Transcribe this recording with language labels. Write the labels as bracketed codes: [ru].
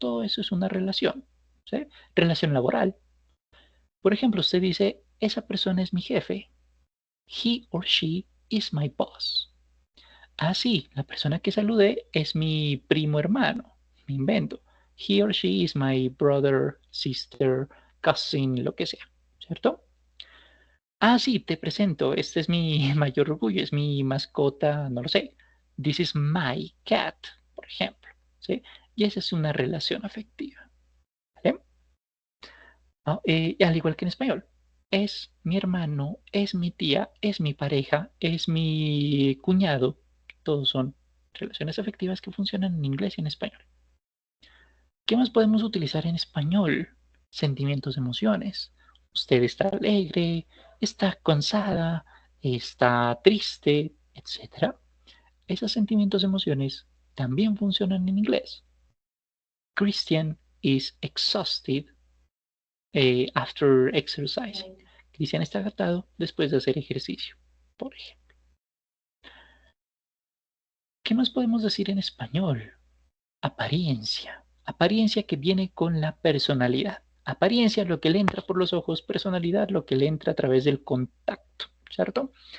[es] Todo eso es una relación, ¿sí? Relación laboral. Por ejemplo, usted dice, esa persona es mi jefe. [en] He or she is my boss. [es] Ah, sí, la persona que saludé es mi primo hermano. Me invento. [en] He or she is my brother, sister, cousin, [es] lo que sea. ¿Cierto? Ah, sí, te presento. Este es mi mayor orgullo, es mi mascota, no lo sé. [en] This is my cat, [es] por ejemplo. ¿Sí? Y esa es una relación afectiva. ¿Vale? Ah, al igual que en español. Es mi hermano, es mi tía, es mi pareja, es mi cuñado. Todos son relaciones afectivas que funcionan en inglés y en español. ¿Qué más podemos utilizar en español? Sentimientos, emociones. Usted está alegre, está cansada, está triste, etcétera. Esos sentimientos, emociones también funcionan en inglés. [en] Christian is exhausted after exercising. [es] Cristian está agotado después de hacer ejercicio, por ejemplo. ¿Qué más podemos decir en español? Apariencia. Apariencia que viene con la personalidad. Apariencia, lo que le entra por los ojos, personalidad, lo que le entra a través del contacto, ¿cierto?